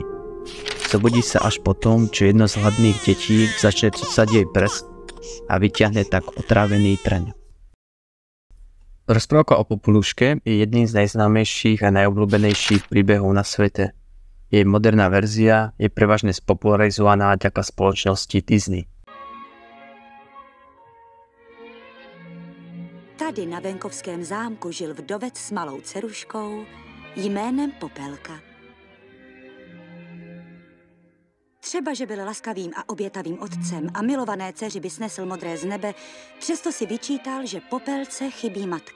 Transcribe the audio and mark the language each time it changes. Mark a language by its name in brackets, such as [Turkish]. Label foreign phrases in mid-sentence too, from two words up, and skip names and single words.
[Slovak] Zobudí sa až potom, čo jedno z hladných detí začne cucať jej prst a vyťahne tak otrávený trň. Rozprávka o Popoluške je jedným z najznámejších a najobľúbenejších príbehov na svete. Jej moderná verzia je prevažne spopularizovaná vďaka spoločnosti Disney. [Czech] Tady na venkovském zámku žil vdovec s malou dceruškou jménem Popelka. Třeba, že byl laskavým a obětavým otcem a milované dceři by snesl modré z nebe, přesto si vyčítal, že Popelce chybí matka.